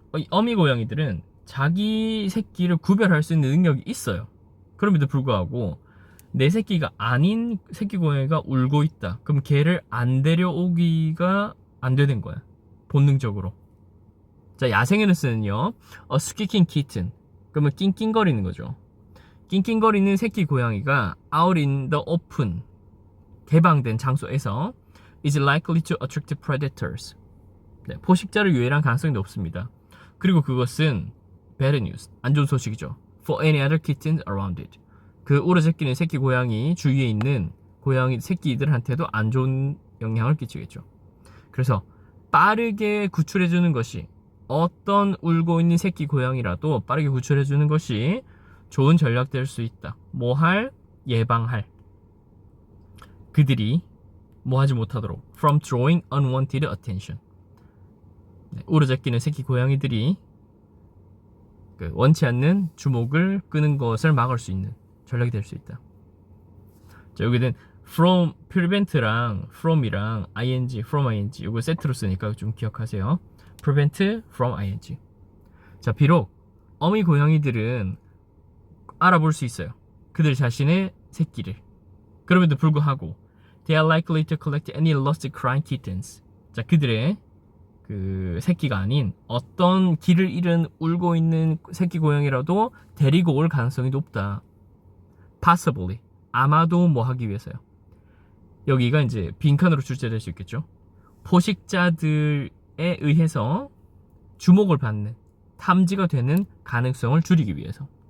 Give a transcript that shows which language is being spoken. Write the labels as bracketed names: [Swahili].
[Korean] 어미 고양이들은 자기 새끼를 구별할 수 있는 능력이 있어요. 그럼에도 불구하고 내 새끼가 아닌 새끼 고양이가 울고 있다. 그럼 걔를 안 데려오기가 안 되는 거야. 본능적으로. 자, 야생에는 쓰는요. [English] A squeaking kitten. [Korean] 그러면 낑낑거리는 거죠. 낑낑거리는 새끼 고양이가 [English] out in the open. [Korean] 개방된 장소에서 [English] is likely to attract predators. [Korean] 네, 포식자를 유해할 가능성이 높습니다. 그리고 그것은 [English] bad news. [Korean] 안 좋은 소식이죠. [English] For any other kittens around it. [Korean] 그 울어제끼는 새끼 고양이 주위에 있는 고양이 새끼들한테도 안 좋은 영향을 끼치겠죠. 그래서 빠르게 구출해주는 것이 어떤 울고 있는 새끼 고양이라도 빠르게 구출해주는 것이 좋은 전략 될 수 있다. 뭐 할? 예방할. 그들이 뭐 하지 못하도록 [English] from drawing unwanted attention. [Korean] 네, 울어제끼는 새끼 고양이들이 원치 않는 주목을 끄는 것을 막을 수 있는 전략이 될 수 있다. 자, 여기는 from, prevent랑 from이랑 ing, from ing 이거 세트로 쓰니까 좀 기억하세요. [English] prevent from ing. [Korean] 자, 비록 어미 고양이들은 알아볼 수 있어요. 그들 자신의 새끼를. 그럼에도 불구하고 [English] they are likely to collect any lost crying kittens. [Korean] 자, 그들의 그 새끼가 아닌 어떤 길을 잃은 울고 있는 새끼 고양이라도 데리고 올 가능성이 높다. [English] Possibly. [Korean] 아마도 뭐 하기 위해서요. 여기가 이제 빈칸으로 출제될 수 있겠죠. 포식자들에 의해서 주목을 받는 탐지가 되는 가능성을 줄이기 위해서.